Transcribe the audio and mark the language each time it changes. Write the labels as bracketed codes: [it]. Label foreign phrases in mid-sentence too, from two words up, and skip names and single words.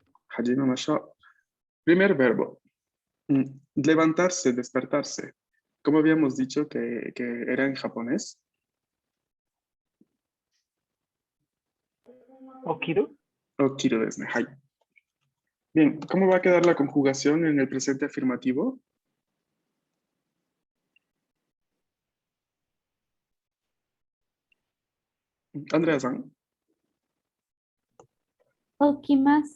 [ja] Hajimemashou. [es] Primer verbo. Levantarse, despertarse. ¿Cómo habíamos dicho que era en japonés? [ja] Okiru. 起きるですね. Hai. [es] Bien, ¿cómo va a quedar la conjugación en el presente afirmativo? Andrea-san. [ja] Okimasu.